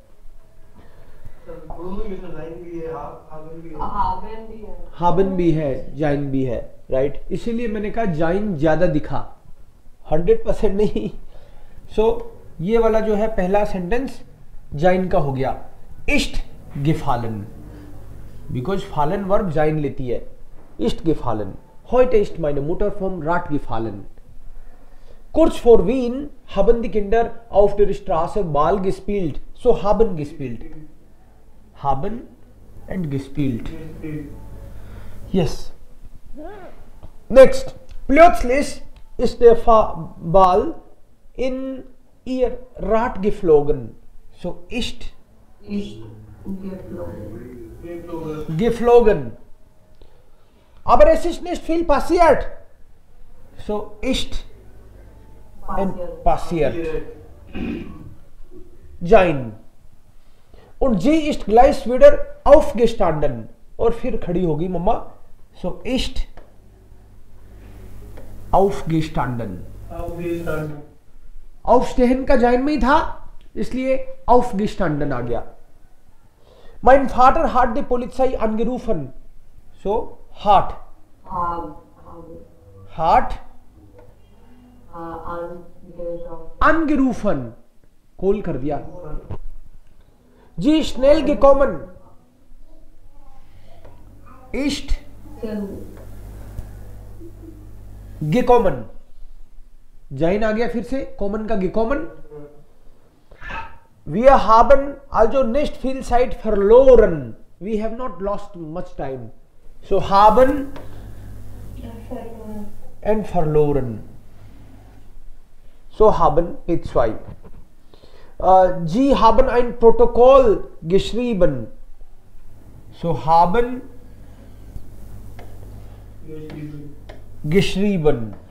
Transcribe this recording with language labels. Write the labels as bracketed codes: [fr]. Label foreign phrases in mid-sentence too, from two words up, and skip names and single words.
[hi] हाबन भी है, जाइन भी है, राइट. इसीलिए मैंने कहा जाइन ज्यादा दिखा, 100% नहीं. सो ये वाला जो है पहला सेंटेंस जाइन का हो गया. [de] ist gefallen, बिकॉज फालन वर्ब जाइन [hi] लेती है. [de] ist gefallen. heute ist meine Mutter vom Rad gefallen. Kurz vor Wien haben die Kinder auf der Straße Ball gespielt. So haben gespielt. Haben and gespielt. [en] Yes. Next. [de] Plötzlich ist der Ball in ihr Rad geflogen. So ist geflogen. Aber es ist nicht viel passiert. So ist and passiert. Jain. Und sie ist gleich wieder aufgestanden. [hi] और फिर खड़ी होगी मम्मा. [de] So ist aufgestanden. [hi] Aufstehen का जाइन में ही था, इसलिए aufgestanden आ गया. [de] Mein Vater hat die Polizei angerufen. So hat angerufen, [hi] कॉल कर दिया. [de] जी schnell gekommen. Ist gekommen. [hi] जाइन आ गया फिर से, कॉमन का gekommen. [de] Wir haben also nicht viel Zeit verloren. [en] We have not lost much time. [de] So haben and verloren. So haben Page 2. Sie haben ein Protokoll geschrieben. So haben geschrieben.